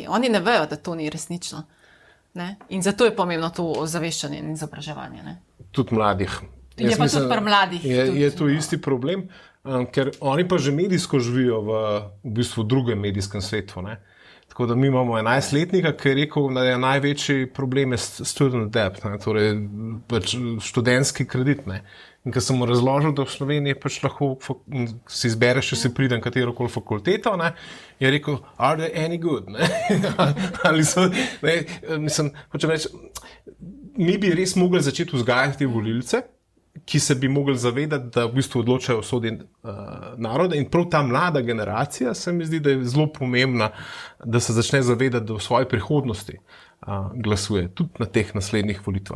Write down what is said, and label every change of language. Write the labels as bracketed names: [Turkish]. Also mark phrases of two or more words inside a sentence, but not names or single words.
[Slovenian] Oni ne vejo, da to ni resnično. In zato je pomembno to ozaveščanje in izobraževanje. Tudi mladih. Je pa tudi pri mladih. Je to isti problem, ker oni pa že medijsko živijo v bistvu drugem medijskem svetu. Tako da mi imamo 11-letnika, ki je rekel, da je največji problem [English] student debt, [Slovenian] torej pač študentski kredit. In ko sem mu razložil, da v Sloveniji pač lahko si izbereš, če si pridem katerokoli fakulteto, je rekel, [English] are they any good? [Slovenian] Ali so, mislim, hočem reči, mi bi res mogli začeti vzgajati te volilce, ki se bi mogli zavedati, da v bistvu odločajo o usodi naroda in prav ta mlada generacija se mi zdi, da je zelo pomembna, da se začne zavedati, da v svoji prihodnosti glasuje, tudi na teh naslednjih volitvah.